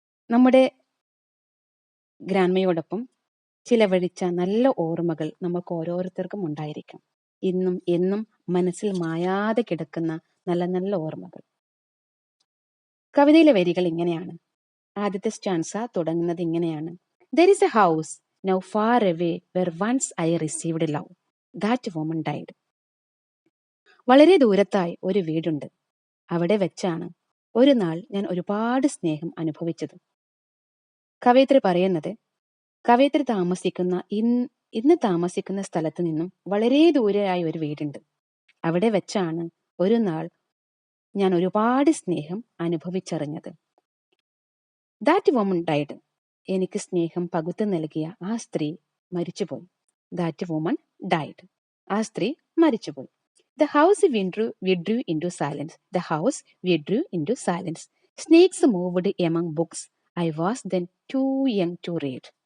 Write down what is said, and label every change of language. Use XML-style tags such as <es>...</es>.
<ml>നമ്മുടെ ഗ്രാൻമയോടൊപ്പം ചിലവഴിച്ച നല്ല ഓർമ്മകൾ നമുക്ക് ഓരോരുത്തർക്കും ഉണ്ടായിരിക്കും. ഇന്നും എന്നും മനസ്സിൽ മായാതെ കിടക്കുന്ന നല്ല നല്ല ഓർമ്മകൾ. കവിതയിലെ വരികൾ ഇങ്ങനെയാണ്. ആദ്യത്തെ സ്റ്റാൻസ തുടങ്ങുന്നത് ഇങ്ങനെയാണ്.</ml> <en>There is a house now far away where once I received love. That woman died.</en> <ml>വളരെ ദൂരത്തായി ഒരു വീടുണ്ട്. അവിടെ വെച്ചാണ് ഒരു നാൾ ഞാൻ ഒരുപാട് സ്നേഹം അനുഭവിച്ചത്. കവയിത്രി പറയുന്നത്, കവയിത്രി ഇന്ന് താമസിക്കുന്ന സ്ഥലത്ത് നിന്നും വളരെ ദൂരെയായി ഒരു വീടുണ്ട്. അവിടെ വെച്ചാണ് ഒരു നാൾ ഞാൻ ഒരുപാട് സ്നേഹം അനുഭവിച്ചറിഞ്ഞത്.</ml> <en>That woman died.</en> <ml>എനിക്ക് സ്നേഹം പകുത്തു നൽകിയ ആ സ്ത്രീ മരിച്ചുപോയി.</ml> <en>That woman died.</en> <ml>ആ സ്ത്രീ മരിച്ചുപോയി.</ml> <en>The house withdrew into silence. The house withdrew into silence. Snakes moved among books. I was then too young to read.</en>